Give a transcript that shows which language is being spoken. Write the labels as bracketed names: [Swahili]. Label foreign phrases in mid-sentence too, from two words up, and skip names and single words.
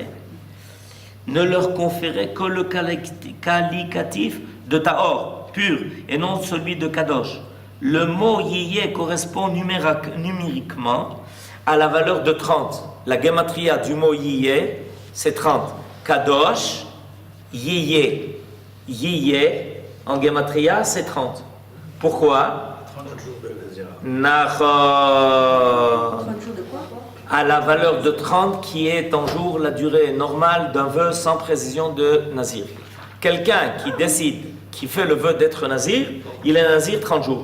[French] Ne leur conférait que le qualificatif de Tahor, pur, et non celui de Kadosh. Le mot Yiyeh correspond numériquement à la valeur de 30. La gematria du mot Yiyeh, c'est 30. [Hebrew] קדוש, יהיה. יהיה, [French] en gematria, c'est 30. Pourquoi? 30 jours de Nazira. Nachon. 30 jours de quoi? À la valeur de 30 qui est en jour la durée normale d'un vœu sans précision de Nazir. Quelqu'un qui décide, qui fait le vœu d'être Nazir, il est Nazir 30 jours.